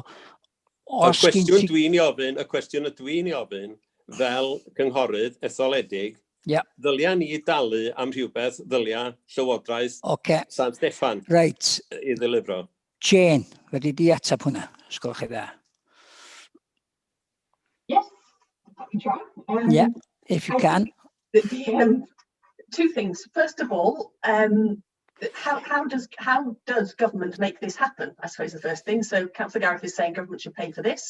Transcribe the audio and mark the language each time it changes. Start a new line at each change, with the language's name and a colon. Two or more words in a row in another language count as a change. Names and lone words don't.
Welsh: y cwestiwn dwi'n ofyn, fel cynghorydd etholedig, ddylia ni dalu am rhywbeth ddylia Llywodraeth San Steffan i ddilifro. Jane, wedi di atab hwnna, sgolch chi dda.
English: Yes, I can try. Yeah, if you can. Two things. First of all, how does government make this happen? I suppose the first thing. So Councillor Gareth is saying government should pay for this.